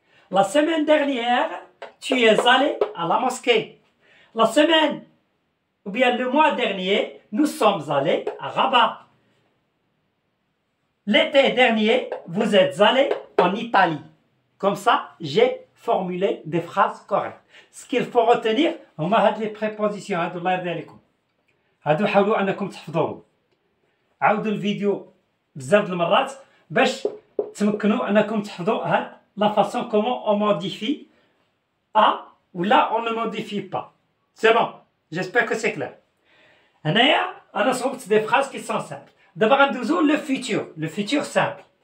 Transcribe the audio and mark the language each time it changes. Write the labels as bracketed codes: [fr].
[fr] La semaine dernière, tu es allé à la mosquée. La semaine, ou bien le mois dernier, nous sommes allés à Rabat. L'été dernier, vous êtes allé en Italie. Comme ça, j'ai formulé des phrases correctes. Ce qu'il faut retenir, [ar] هما هاد [fr] les prépositions [ar] هادو الله يرضي عليكم. هادو حاولوا انكم تحفظوهم. عاودوا الفيديو بزاف المرات باش تمكنوا انكم تحفظوا هاد [fr] la façon comment on modifie A ou là on ne modifie pas. C'est bon. J'espère que c'est clair. [ar] هنايا انا صوبت [fr] des phrases qui sont simples. D'abord غندوزو le futur. Le futur simple.